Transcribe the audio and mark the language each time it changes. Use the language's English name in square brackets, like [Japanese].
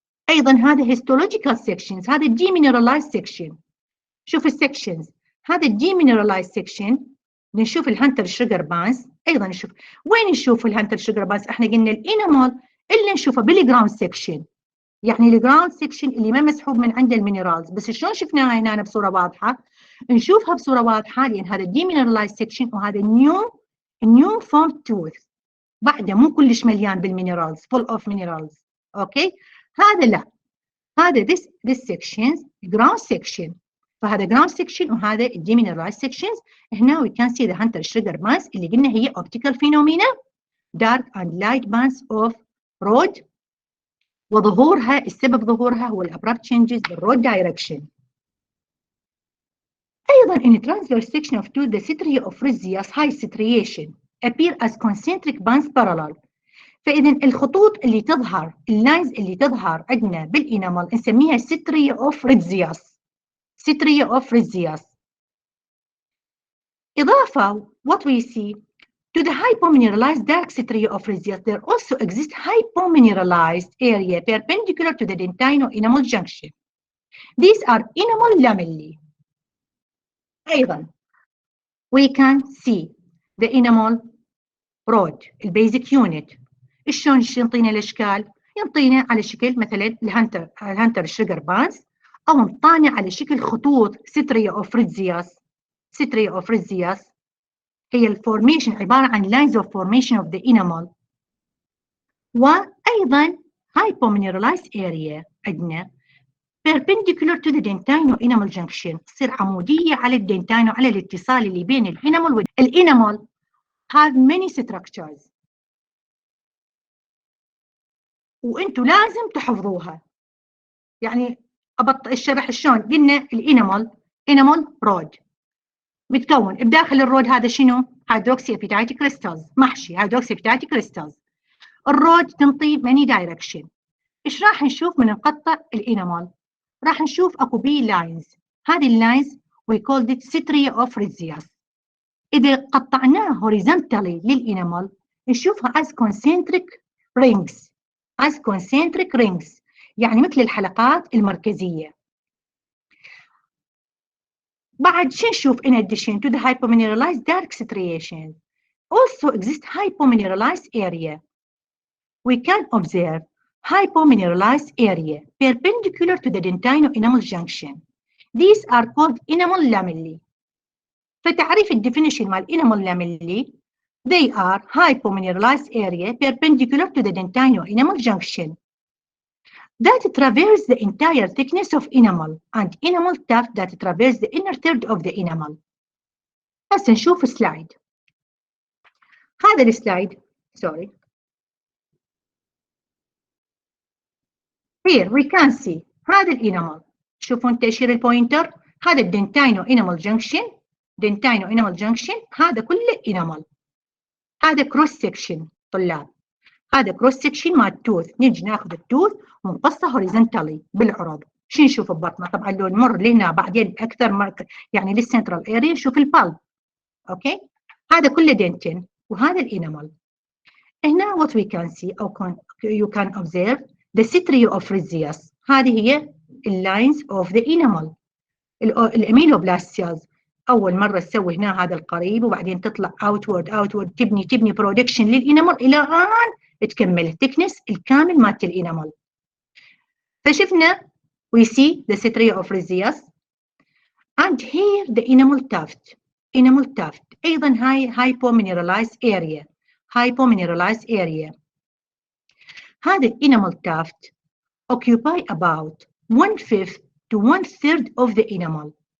[Arabic] أيضا هذا [English] histological sections، هذا demineralized section. [Arabic] شوف السكشنز، هذا [English] demineralized section. [Arabic] نشوف الهانتر شوجر بانز. أيضا نشوف وين نشوف الهانتر شوجر بانز؟ احنا قلنا الانيمال اللي نشوفه بالجراوند سكشن، يعني الجراوند سكشن اللي ما مسحوب من عند المينرالز. بس شلون شفناها هنا بصورة واضحة؟ نشوفها بصورة واضحة لأن هذا [English] demineralized section [Arabic] وهذا [English] new formed tooth [Arabic] بعده مو كلش مليان بالمينرالز، [English] full of minerals. [Arabic] اوكي، هذا لا، هذا [English] this sections ground section. [Arabic] فهذا [English] ground section [Arabic] وهذا [English] demineralized sections. هنا we can see the hunter sugar bands [Arabic] اللي قلنا هي [English] optical phenomena dark and light bands of rod، [Arabic] وظهورها السبب ظهورها هو الابرابت [English] changes بالرود direction. [Arabic] أيضا [English] in transverse section of tooth the striae of Rhizias high striation appear as concentric bands parallel. [Arabic] فإذا الخطوط اللي تظهر، اللاينز اللي تظهر عندنا بالإنامل نسميها striae of Rhizias. [English] striae of Rhizias. [Arabic] إضافة [English] what we see to the hypomineralized dark striae of Rhizias there also exists hypomineralized area perpendicular to the dentino-enamel junction. These are enamel lamellae. [Arabic] أيضا [English] we can see the enamel rod [Arabic] البيزك يونت. شلون ينطينا الاشكال؟ ينطينا على شكل مثلا الهانتر شوجر بانز، او نطاني على شكل خطوط ستريا اوف ريزياس. ستريا اوف ريزياس هي الفورميشن، عباره عن لاينز اوف فورميشن اوف ذا انيمال. وايضا [English] hypomineralized area [Arabic] عندنا [English] perpendicular to the dentino-enamel junction، [Arabic] تصير عموديه على الدنتاينو، على الاتصال اللي بين الانيمال والانيمال. [English] have many structures [Arabic] وانتم لازم تحفظوها. يعني الشرح شلون؟ قلنا الانيمال رود متكون بداخل الرود هذا شنو؟ هيدروكسيابيتايت كريستالز، محشي هيدروكسيابيتايت كريستالز. الرود تنطي ماني دايركشن. ايش راح نشوف من نقطع الانيمال؟ راح نشوف اكو بي لاينز. هذه اللاينز [English] we called it [Arabic] ستريا اوف ريزياس. اذا قطعناه هوريزونتالي للانيمال نشوفها [English] as concentric rings. as concentric rings [Arabic] يعني مثل الحلقات المركزية. بعد شو نشوف [English] in addition to the hypomineralized dark striations also exist hypomineralized area. We can observe hypomineralized area perpendicular to the dentino-enamel junction. These are called enamel lamellae. [Arabic] فتعريف الديفينيشن مال [English] enamel lamellae they are hypomineralized area perpendicular to the dentino-enamel junction that traverse the entire thickness of enamel and enamel tuft that traverse the inner third of the enamel. [Arabic] هسه نشوف سلايد. هذا السلايد [English] sorry. Here we can see [Arabic] هذا الانامل. شوفوا انت اشير البوينتر، هذا الدنتاينو انامل جنكشن، دنتاينو انامل جنكشن، هذا كله انامل. هذا كروس سكشن طلاب. هذا كروس سكشن مال التوث، نجي ناخذ التوث ونقصه هوريزونتالي بالعرض. شو نشوف ببطنه؟ طبعا لو نمر لهنا بعدين اكثر يعني للسنترال اريا نشوف البالب. اوكي؟ هذا كله دنتين وهذا الانامل. هنا [English] what we can see او you can observe the striae of Rhizias. [Arabic] هذه هي اللاينز اوف ذا انامل. الاميلوبلاستياز اول مره تسوي هنا هذا القريب وبعدين تطلع اوتورد تبني برودكشن للانامل الى ان تكمل الثيكنس الكامل مالت الانامل. فشفنا [English] we see the striae of Rhizias and here the enamel tuft. enamel tuft [Arabic] ايضا هاي [English] hypomineralized area. hypomineralized area. [Arabic] هذا الانامل [English] tuft occupy about 1/5 to 1/3 of the enamel.